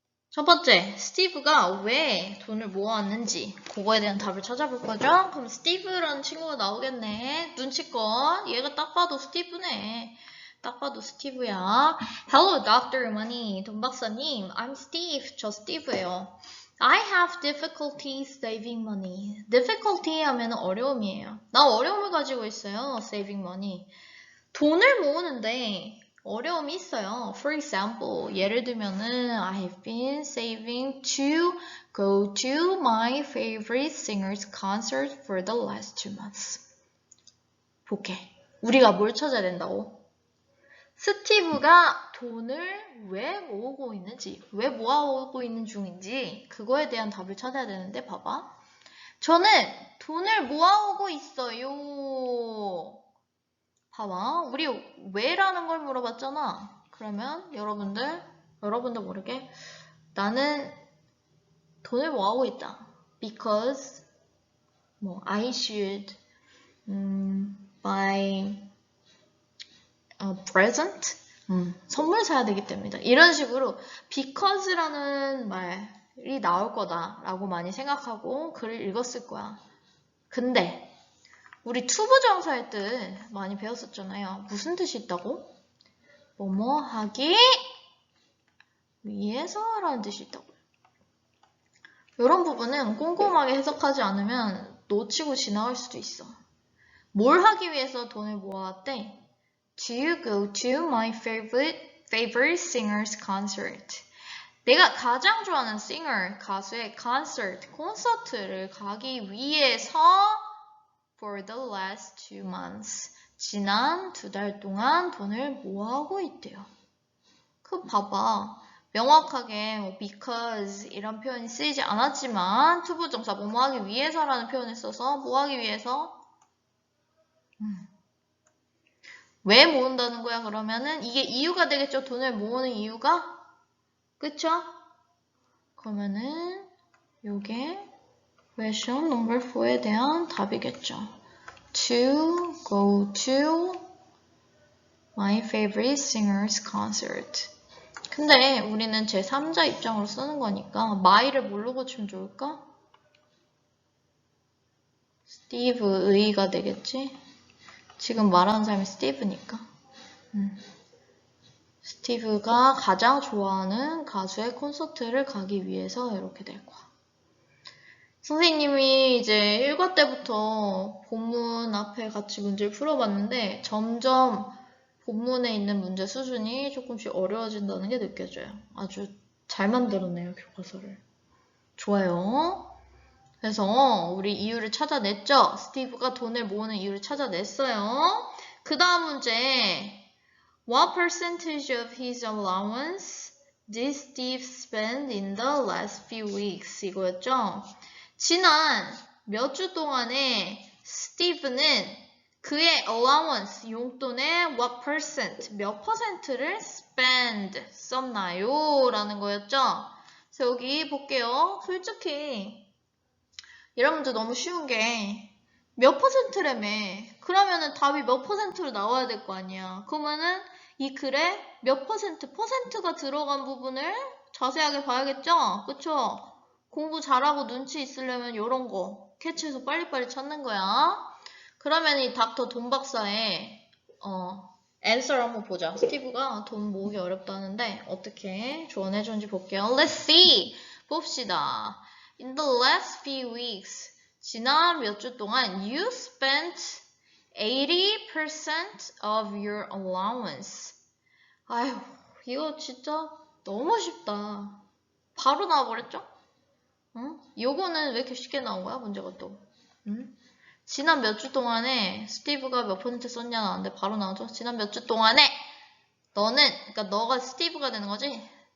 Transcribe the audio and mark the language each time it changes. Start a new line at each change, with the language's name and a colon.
Korean: 첫 번째, 스티브가 왜 돈을 모아왔는지 그거에 대한 답을 찾아볼 거죠? 그럼 스티브라는 친구가 나오겠네. 눈치껏. 얘가 딱 봐도 스티브네. 딱 봐도 스티브야.
English: Hello, Dr. Money.
Korean: 돈 박사님,
English: I'm Steve.
Korean: 저 스티브예요.
English: I have difficulty saving money.
Korean: difficulty 하면 어려움이에요. 나 어려움을 가지고 있어요.
English: saving money.
Korean: 돈을 모으는데 어려움이 있어요.
English: For example,
Korean: 예를 들면은
English: I have been saving to go to my favorite singer's concert for the last 2 months.
Korean: 볼게. 우리가 뭘 찾아야 된다고? 스티브가 돈을 왜 모으고 있는지, 왜 모아오고 있는 중인지 그거에 대한 답을 찾아야 되는데 봐봐. 저는 돈을 모아오고 있어요. 봐봐. 우리 왜라는 걸 물어봤잖아. 그러면 여러분들 모르게 나는 돈을 모아오고 있다.
English: Because I should buy a present.
Korean: 선물 사야 되기 때문이다. 이런 식으로 because라는 말이 나올 거다라고 많이 생각하고 글을 읽었을 거야. 근데 우리 투부정사 할 때 많이 배웠었잖아요. 무슨 뜻이 있다고? 뭐뭐 하기 위해서라는 뜻이 있다고. 이런 부분은 꼼꼼하게 해석하지 않으면 놓치고 지나갈 수도 있어. 뭘 하기 위해서 돈을 모아왔대?
English: Do you go to my favorite singer's concert?
Korean: 내가 가장 좋아하는 singer, 가수의 콘서트를 가기 위해서
English: for the last 2 months.
Korean: 지난 2달 동안 돈을 모아오고 있대요. 그 봐봐. 명확하게 because 이런 표현이 쓰이지 않았지만 투부정사 뭐뭐 하기 위해서라는 표현을 써서 뭐 하기 위해서? 왜 모은다는 거야? 그러면은 이게 이유가 되겠죠? 돈을 모으는 이유가? 그쵸? 그러면은 요게
English: question number 4
Korean: 에 대한 답이겠죠.
English: To go to my favorite singer's concert.
Korean: 근데 우리는 제3자 입장으로 쓰는 거니까 my를 뭘로 고치면 좋을까? 스티브의가 되겠지? 지금 말하는 사람이 스티브니까. 스티브가 가장 좋아하는 가수의 콘서트를 가기 위해서 이렇게 될 거야. 선생님이 이제 1과 때부터 본문 앞에 같이 문제를 풀어봤는데 점점 본문에 있는 문제 수준이 조금씩 어려워진다는 게 느껴져요. 아주 잘 만들었네요, 교과서를. 좋아요. 그래서 우리 이유를 찾아냈죠? 스티브가 돈을 모으는 이유를 찾아냈어요. 그 다음 문제.
English: What percentage of his allowance did Steve spend in the last few weeks?
Korean: 이거였죠? 지난 몇 주 동안에 스티브는 그의 allowance, 용돈의 what percent, 몇 퍼센트를 spend, 썼나요? 라는 거였죠? 그래서 여기 볼게요. 솔직히 이런 문제 너무 쉬운 게 몇 퍼센트라며. 그러면은 답이 몇 퍼센트로 나와야 될 거 아니야. 그러면은 이 글에 몇 퍼센트가 들어간 부분을 자세하게 봐야겠죠? 그쵸? 공부 잘하고 눈치 있으려면 이런 거 캐치해서 빨리빨리 찾는 거야. 그러면 이 닥터 돈 박사의 앤서를 한번 보자. 스티브가 돈 모으기 어렵다는데 어떻게 조언해 주는지 볼게요.
English: Let's see.
Korean: 봅시다.
English: In the last few weeks,
Korean: 지난 몇 주 동안
English: you spent 80% of your allowance.
Korean: 아휴, 이거 진짜 너무 쉽다. 바로 나와버렸죠? 응? 요거는 왜 이렇게 쉽게 나온 거야, 문제가 또? 응? 지난 몇 주 동안에 스티브가 몇 퍼센트 썼냐 나왔는데 바로 나오죠? 지난 몇 주 동안에 너는, 그러니까 너가 스티브가 되는 거지?